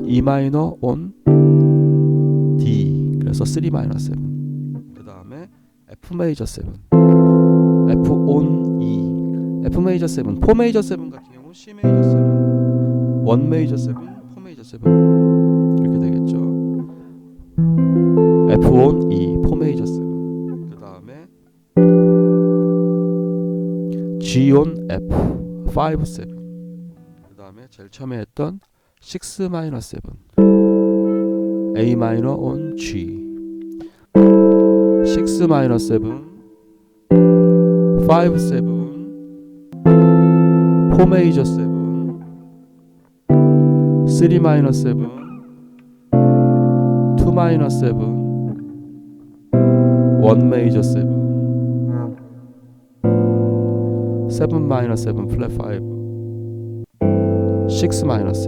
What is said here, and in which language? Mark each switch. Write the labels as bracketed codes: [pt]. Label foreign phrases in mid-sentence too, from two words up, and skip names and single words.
[ko] E 마이너 on D, 그래서 3 마이너 7. 그 다음에 F 메이저 7, F on E, F 메이저 7, 4 메이저 7 같은 경우 C 메이저 7, 1 메이저 7, 4 메이저 7 이렇게 되겠죠. F on E, 4 메이저 7. 그 다음에 G on F, 5 7. 그 다음에 제일 처음에 했던 6 마이너 7, A 마이너 on G, 6 마이너 7, 5 7, 4 메이저 7, 3 마이너 7, 2 마이너 7, 1 메이저 7, 7 마이너 7 플랫 5, 6 마이너 7.